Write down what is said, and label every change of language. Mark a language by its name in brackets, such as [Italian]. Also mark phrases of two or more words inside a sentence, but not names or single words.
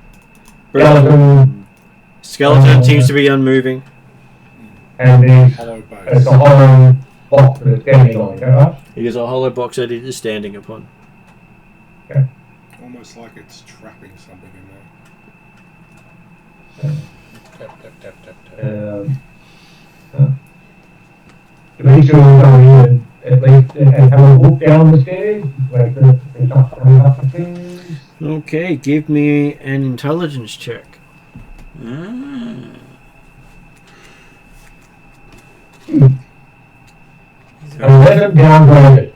[English] skeleton seems to be unmoving. And there's Hollow base. it's a hollow box that it's standing on, right? It is a hollow box that it is standing upon. Almost like it's trapping something in there. Tap, tap, tap, tap, tap. Dimitri will go in and at least and have a walk down the stairs, like the top coming up the stairs. Okay, give me an intelligence check. 11 downgraded.